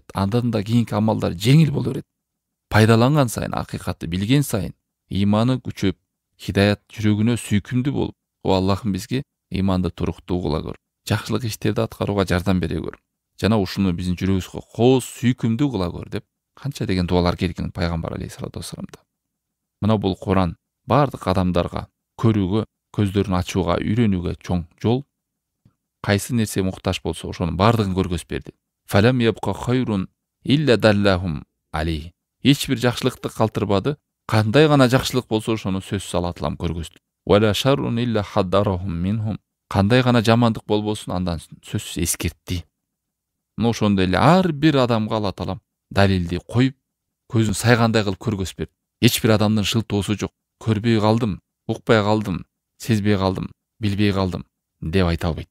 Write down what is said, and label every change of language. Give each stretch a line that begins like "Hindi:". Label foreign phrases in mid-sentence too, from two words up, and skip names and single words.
Kyrgyz: Андан да кийинки амалдар жеңил боло берет. Пайдаланган сайын, акыйкатты билген сайын ыйманы күчөп, хидаят жүрөгүнө сүйкүмдүү болуп, о Аллахым бизге ыйманды туруктуу кыла көр, жакшылык иштерди аткарууга жардам бере көр, жана ушуну биздин жүрөгүбүзгө кооз сүйкүмдүү кыла көр деп канча деген дуалар келген пайгамбар
Arabic: عليه الصلاة والسلام.
Kyrgyz: Мына бул Куран бардык адамдарга көрүүгө, көздөрүн ачууга, үйрөнүүгө чоң жол. Кайсы нерсе муктаж болсо ошонун бардыгын көргөзүп берди.
Arabic: فلم يبق خير إلا دلهم عليه.
Kyrgyz: Эч бир жакшылыкты калтырбады, Кандай гана жакшылык болсо ошону сөзсүз Алла таалам көргөздү.
Arabic: ولا شر إلا حذرهم منه.
Kyrgyz: Кандай гана жамандык болбосун андан сөзсүз эскертти. Мына ошондой эле ар бир адамга Алла таалам далилди коюп, көзүн сайгандай кылып көргөзүп берди. Эч бир адамдын шылтоосу жок. Көрбөй калдым, укпай калдым, сезбей калдым, билбей калдым деп айта албайт.